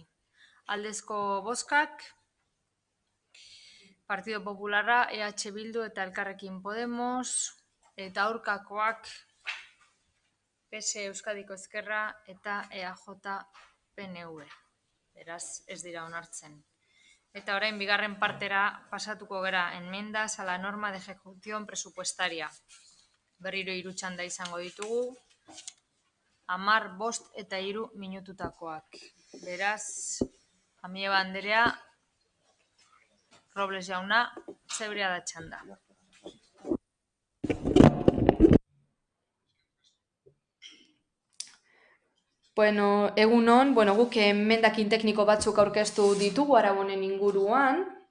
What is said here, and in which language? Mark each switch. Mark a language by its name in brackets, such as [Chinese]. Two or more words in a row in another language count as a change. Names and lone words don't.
[Basque] Aldezko bozkak, Partido Popularra, EH Bildu eta Elkarrekin Podemos, eta aurkakoak PS Euskadiko Ezkerra eta EAJ PNV. Beraz, ez dira onartzen. Eta orain bigarren partera pasatuko gara, [Spanish] enmiendas a la norma de ejecución presupuestaria. [Basque] Berriro 3 txanda izango ditugu, 10, 5 eta 3 minututakoak. Beraz, Amieba Anderea, Robles jauna, zeurea da txanda. Bueno, egunon, guk emendakin tekniko batzuk aurkeztu ditugu Aragonen inguruan.